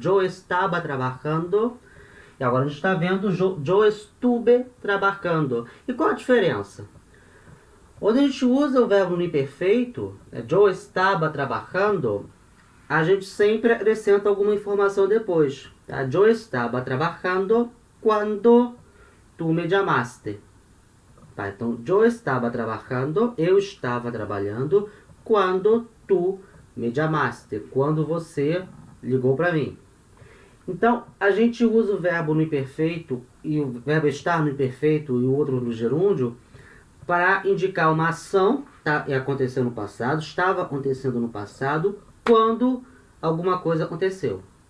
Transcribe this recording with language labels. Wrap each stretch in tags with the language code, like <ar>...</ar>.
<es>Yo estaba trabajando.</es> <pt>E agora a gente está vendo</pt> <es>yo estuve trabajando.</es> <pt>E qual a diferença? Quando a gente usa o verbo no imperfeito,</pt> <es>yo estaba trabajando,</es> <pt>a gente sempre acrescenta alguma informação depois. Tá?</pt> <es>Yo estaba trabajando quando tu me llamaste.</es> <pt>Tá? Então,</pt> <es>yo estaba trabajando,</es> <pt>eu estava trabalhando,</pt> <es>quando tu me llamaste,</es> <pt>quando você ligou para mim. Então, a gente usa o verbo no imperfeito, e o verbo estar no imperfeito e o outro no gerúndio, para indicar uma ação que aconteceu no passado, estava acontecendo no passado, quando alguma coisa aconteceu.</pt>